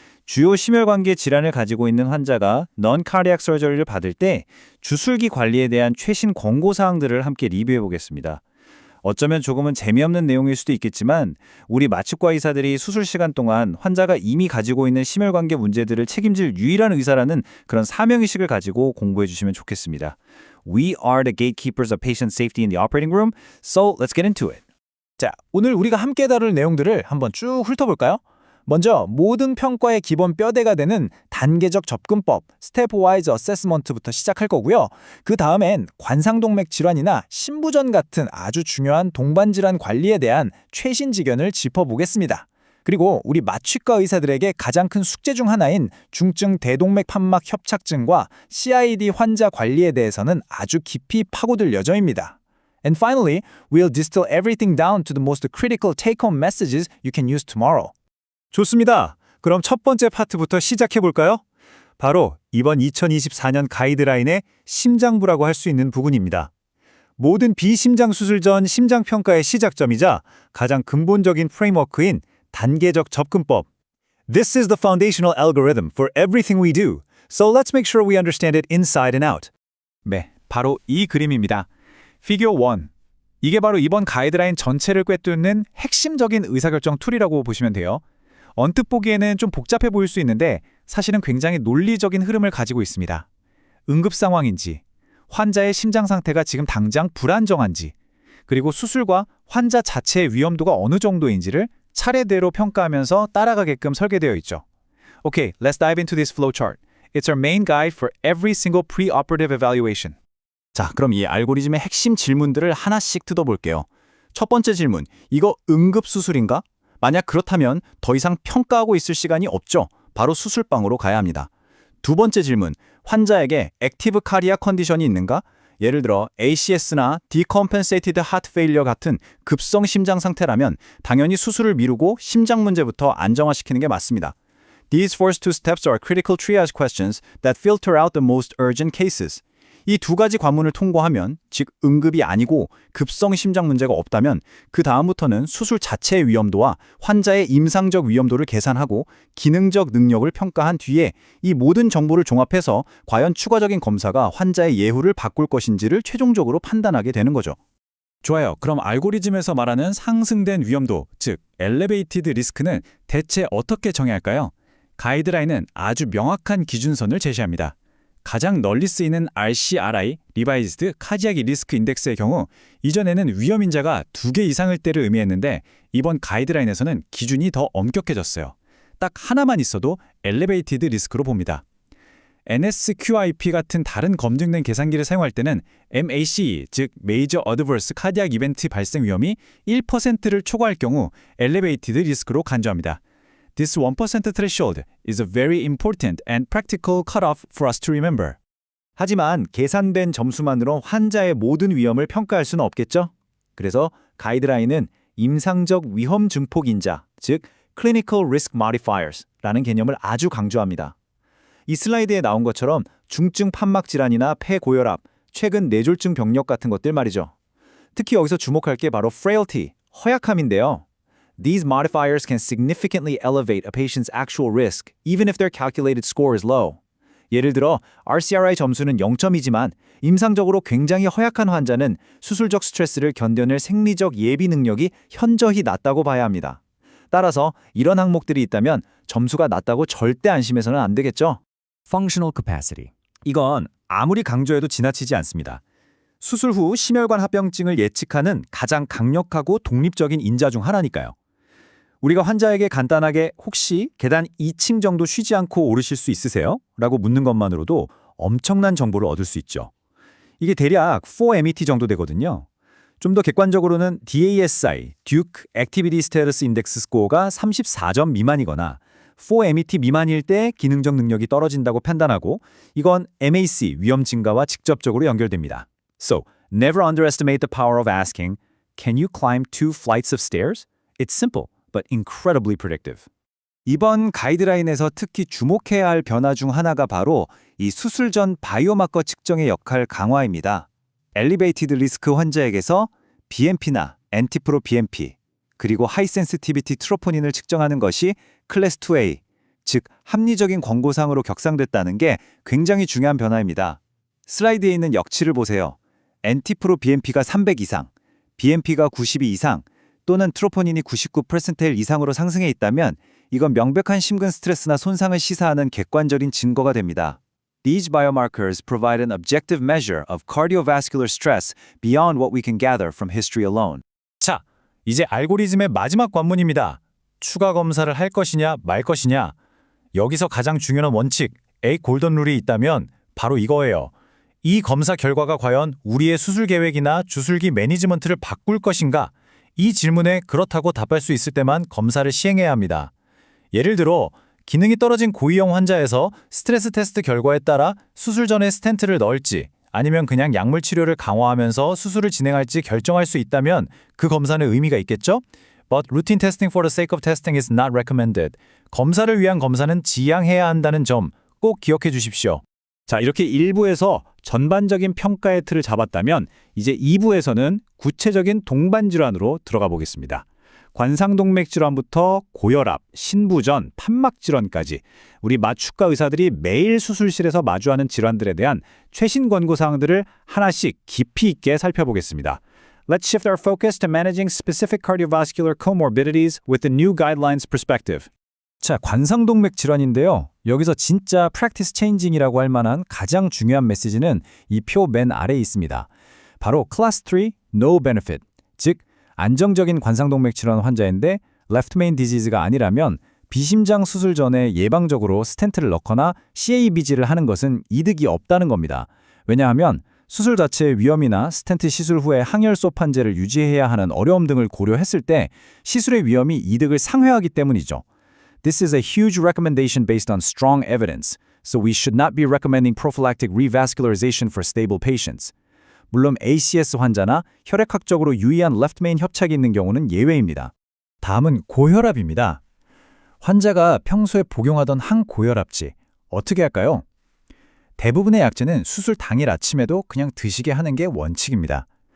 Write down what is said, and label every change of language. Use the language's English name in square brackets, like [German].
[Korean] 주요 심혈관계 질환을 가지고 있는 환자가 Non-Cardiac Surgery를 받을 때 주술기 관리에 대한 최신 권고사항들을 함께 리뷰해 보겠습니다. 어쩌면 조금은 재미없는 내용일 수도 있겠지만 우리 마취과 의사들이 수술 시간 동안 환자가 이미 가지고 있는 심혈관계 문제들을 책임질 유일한 의사라는 그런 사명의식을 가지고 공부해 주시면 좋겠습니다. [English] We are the gatekeepers of patient safety in the operating room, so let's get into it. [Korean] 자, 오늘 우리가 함께 다룰 내용들을 한번 쭉 훑어볼까요? 먼저 모든 평가의 기본 뼈대가 되는 단계적 접근법, 스텝와이즈 어세스먼트부터 시작할 거고요. 그 다음엔 관상동맥 질환이나 신부전 같은 아주 중요한 동반질환 관리에 대한 최신 지견을 짚어보겠습니다. 그리고 우리 마취과 의사들에게 가장 큰 숙제 중 하나인 중증 대동맥 판막 협착증과 CID 환자 관리에 대해서는 아주 깊이 파고들 예정입니다. [English] And finally, we'll distill everything down to the most critical take-home messages you can use tomorrow. [Korean] 좋습니다. 그럼 첫 번째 파트부터 시작해볼까요? 바로 이번 2024년 가이드라인의 심장부라고 할 수 있는 부분입니다. 모든 비심장 수술 전 심장평가의 시작점이자 가장 근본적인 프레임워크인 단계적 접근법. [English] This is the foundational algorithm for everything we do, so let's make sure we understand it inside and out. [Korean] 네, 바로 이 그림입니다. 피겨 1. 이게 바로 이번 가이드라인 전체를 꿰뚫는 핵심적인 의사결정 툴이라고 보시면 돼요. 언뜻 보기에는 좀 복잡해 보일 수 있는데 사실은 굉장히 논리적인 흐름을 가지고 있습니다. 응급 상황인지, 환자의 심장 상태가 지금 당장 불안정한지, 그리고 수술과 환자 자체의 위험도가 어느 정도인지를 차례대로 평가하면서 따라가게끔 설계되어 있죠. [English] Okay, let's dive into this flowchart. It's our main guide for every single pre-operative evaluation. [Korean] 자, 그럼 이 알고리즘의 핵심 질문들을 하나씩 뜯어볼게요. 첫 번째 질문, 이거 응급수술인가? 만약 그렇다면 더 이상 평가하고 있을 시간이 없죠. 바로 수술방으로 가야 합니다. 두 번째 질문, 환자에게 액티브 카디아 컨디션이 있는가? 예를 들어 ACS나 Decompensated Heart Failure 같은 급성 심장 상태라면 당연히 수술을 미루고 심장 문제부터 안정화시키는 게 맞습니다. [English] These first two steps are critical triage questions that filter out the most urgent cases. [Korean] 이 두 가지 관문을 통과하면, 즉 응급이 아니고 급성 심장 문제가 없다면 그 다음부터는 수술 자체의 위험도와 환자의 임상적 위험도를 계산하고 기능적 능력을 평가한 뒤에 이 모든 정보를 종합해서 과연 추가적인 검사가 환자의 예후를 바꿀 것인지를 최종적으로 판단하게 되는 거죠. 좋아요. 그럼 알고리즘에서 말하는 상승된 위험도, 즉 Elevated Risk는 대체 어떻게 정의할까요? 가이드라인은 아주 명확한 기준선을 제시합니다. 가장 널리 쓰이는 RCRI, Revised Cardiac Risk Index의 경우 이전에는 위험인자가 2개 이상일 때를 의미했는데 이번 가이드라인에서는 기준이 더 엄격해졌어요. 딱 하나만 있어도 Elevated Risk로 봅니다. NSQIP 같은 다른 검증된 계산기를 사용할 때는 MACE, 즉 Major Adverse Cardiac Event 발생 위험이 1%를 초과할 경우 Elevated Risk로 간주합니다. [English] This 1% threshold is a very important and practical cutoff for us to remember. [Korean] 하지만 계산된 점수만으로 환자의 모든 위험을 평가할 수는 없겠죠? 그래서 가이드라인은 임상적 위험 증폭 인자, 즉 Clinical Risk Modifiers라는 개념을 아주 강조합니다. 이 슬라이드에 나온 것처럼 중증 판막 질환이나 폐고혈압, 최근 뇌졸중 병력 같은 것들 말이죠. 특히 여기서 주목할 게 바로 frailty, 허약함인데요. [English] These modifiers can significantly elevate a patient's actual risk, even if their calculated score is low. [Korean] 예를 들어 RCRI 점수는 0점이지만 임상적으로 굉장히 허약한 환자는 수술적 스트레스를 견뎌낼 생리적 예비 능력이 현저히 낮다고 봐야 합니다. 따라서 이런 항목들이 있다면 점수가 낮다고 절대 안심해서는 안 되겠죠? [English] Functional capacity. [Korean] 이건 아무리 강조해도 지나치지 않습니다. 수술 후 심혈관 합병증을 예측하는 가장 강력하고 독립적인 인자 중 하나니까요. 우리가 환자에게 간단하게 혹시 계단 2층 정도 쉬지 않고 오르실 수 있으세요? 라고 묻는 것만으로도 엄청난 정보를 얻을 수 있죠. 이게 대략 4MET 정도 되거든요. 좀 더 객관적으로는 DASI, Duke Activity Status Index 스코어가 34점 미만이거나 4MET 미만일 때 기능적 능력이 떨어진다고 판단하고 이건 MAC 위험 증가와 직접적으로 연결됩니다. [English] So, never underestimate the power of asking, can you climb 2 flights of stairs? It's simple. but incredibly predictive. [Korean] 이번 가이드라인에서 특히 주목해야 할 변화 중 하나가 바로 이 수술 전 바이오마커 측정의 역할 강화입니다. 엘리베이티드 리스크 환자에게서 BMP나 엔티프로 BMP, 그리고 하이 센시티비티 트로포닌을 측정하는 것이 클래스 2A, 즉 합리적인 권고사항으로 격상됐다는 게 굉장히 중요한 변화입니다. 슬라이드에 있는 역치를 보세요. 엔티프로 BMP가 300 이상, BMP가 92 이상, 또는 트로포닌이 99% 이상으로 상승해 있다면 이건 명백한 심근 스트레스나 손상을 시사하는 객관적인 증거가 됩니다. [English] These biomarkers provide an objective measure of cardiovascular stress beyond what we can gather from history alone. [Korean] 자, 이제 알고리즘의 마지막 관문입니다. 추가 검사를 할 것이냐 말 것이냐. 여기서 가장 중요한 원칙, A 골든 룰이 있다면 바로 이거예요. 이 검사 결과가 과연 우리의 수술 계획이나 주술기 매니지먼트를 바꿀 것인가? 이 질문에 그렇다고 답할 수 있을 때만 검사를 시행해야 합니다. 예를 들어 기능이 떨어진 고위험 환자에서 스트레스 테스트 결과에 따라 수술 전에 스텐트를 넣을지 아니면 그냥 약물 치료를 강화하면서 수술을 진행할지 결정할 수 있다면 그 검사는 의미가 있겠죠? [English] But routine testing for the sake of testing is not recommended. [Korean] 검사를 위한 검사는 지양해야 한다는 점 꼭 기억해 주십시오. 자, 이렇게 1부에서 전반적인 평가의 틀을 잡았다면 이제 2부에서는 구체적인 동반 질환으로 들어가 보겠습니다. 관상동맥 질환부터 고혈압, 신부전, 판막 질환까지 우리 마취과 의사들이 매일 수술실에서 마주하는 질환들에 대한 최신 권고 사항들을 하나씩 깊이 있게 살펴보겠습니다. [English] Let's shift our focus to managing specific cardiovascular comorbidities with the new guidelines perspective. [Korean] 자, 관상동맥 질환인데요. 여기서 진짜 practice changing이라고 할 만한 가장 중요한 메시지는 이 표 맨 아래에 있습니다. 바로 Class 3 No Benefit, 즉 안정적인 관상동맥 질환 환자인데 left main disease가 아니라면 비심장 수술 전에 예방적으로 스텐트를 넣거나 CABG를 하는 것은 이득이 없다는 겁니다. 왜냐하면 수술 자체의 위험이나 스텐트 시술 후에 항열소 판재를 유지해야 하는 어려움 등을 고려했을 때 시술의 위험이 이득을 상회하기 때문이죠. [English] This is a huge recommendation based on strong evidence, so we should not be recommending prophylactic revascularization for stable patients. [Korean] 물론 ACS 환자나 혈액학적으로 유의한 left main 협착이 있는 경우는 예외입니다. 다음은 고혈압입니다. 환자가 평소에 복용하던 항고혈압제, 어떻게 할까요? 대부분의 약제는 수술 당일 아침에도 그냥 드시게 하는 게 원칙입니다.